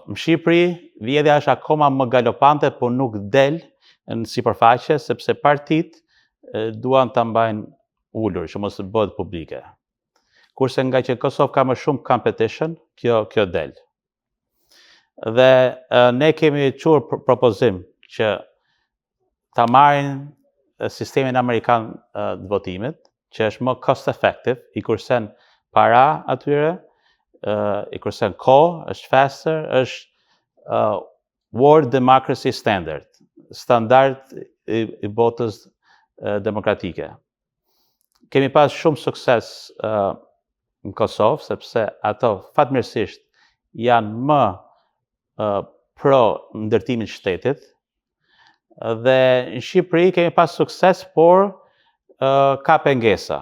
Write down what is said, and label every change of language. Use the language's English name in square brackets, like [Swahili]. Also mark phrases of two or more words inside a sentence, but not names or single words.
[Albanian] Në Shqipëri, vjedhja është akoma më galopante, por nuk del në sipërfaqe, sepse partit duan ta mbajnë ulur, që mos të bëhet publike. Kurse nga që Kosovë ka më shumë competition, kjo del. Dhe ne kemi çuar propozim që ta marrin sistemin amerikan të votimit, që është më [English] cost effective, [Albanian] i kursen para atyre, i kursen kohë, është faster, është [English] World Democracy Standard, [Albanian] standard i botës demokratike. Kemi pas shumë sukses në Kosovë, sepse ato fatmirësisht janë më pro ndërtimin shtetit, dhe në Shqipëri kemi pas sukses, por ka pengesa.